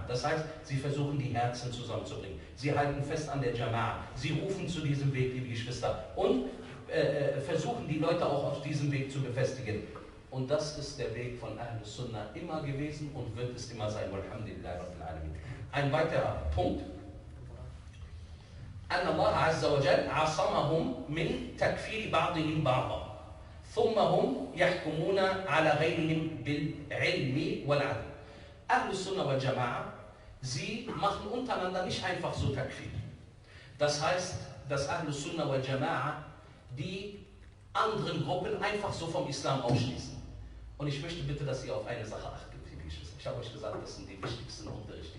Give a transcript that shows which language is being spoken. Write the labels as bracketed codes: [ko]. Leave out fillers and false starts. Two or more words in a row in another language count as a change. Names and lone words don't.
[de] Das heißt, sie versuchen die Herzen zusammenzubringen. Sie halten fest an der Jama'a. Sie rufen zu diesem Weg, liebe Geschwister. Und versuchen die Leute auch auf diesem Weg zu befestigen. Und das ist der Weg von [ar] أهل السنة [de] immer gewesen und wird es immer sein. [ar] والحمد لله رب العالمين. [de] Ein weiterer Punkt. [ar] أن الله عز وجل عصمهم من تكفير بعضهم بعضا ثم هم يحكمون على غيرهم بالعلم والعدل. أهل السنة والجماعة, [de] sie machen untereinander nicht einfach so Takfir. Das heißt, dass [ar] أهل السنة والجماعة [de] die anderen Gruppen einfach so vom Islam ausschließen. Und ich möchte bitte, dass ihr auf eine Sache achtet, liebe Geschwister. Ich habe euch gesagt, das sind die wichtigsten und der richtigsten.